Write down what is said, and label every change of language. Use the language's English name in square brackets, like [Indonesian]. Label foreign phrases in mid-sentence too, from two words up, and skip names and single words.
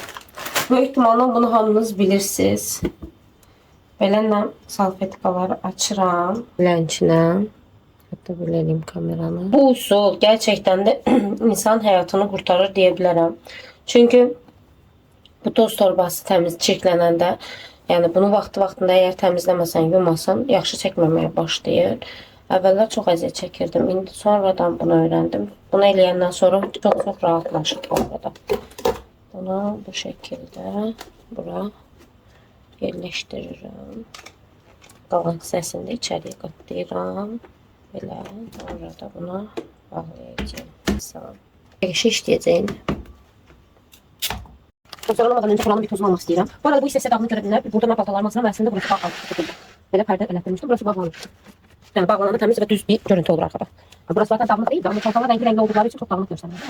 [Azerbaijani] Böyük ihtimalle bunu hamınız bilirsiniz. Belələ salfetkaları açıram. Lənçinə. [Turkish] Hatta bölelim kameranı. Bu usul gerçekten de insan hayatını kurtarır diyebilirim. [Azerbaijani] Çünkü bu toz torbası temiz çirklənəndə, yani bunu vaxtında eğer temizləməsən, yumasan, yaxşı çəkməməyə başlayır. Əvvəllər çox əziyyət çəkirdim. İndi sonradan bunu öğrendim. Bunu eləyəndən sonra çok rahatlaşır bu arada. [Turkish] Bunu bu şekilde bura yerleştiririm. [Azerbaijani] Qalan hissəsini də içəriyə qatlayıram. Belə, sonra da bunu bağlayacağım. Tamam. Eşi işləyəcəyim. [Turkish] Tozlanmadan önce buranın bir tozunu almak istəyirəm. [Azerbaijani] Bu arada bu hissə dağını görə bilər. Burada mən paltarlarımı asıram və əslində burası bağlanmışdı. Belə pərdə elətdirmişdim. Burası bağlanmışdı. Yani bağlananda təmiz və düz bir görüntü olur arkada. [Turkish] Burası zaten dağınıq değil. Ama paltarlar renkli oldukları için çok dağınıq göstərir.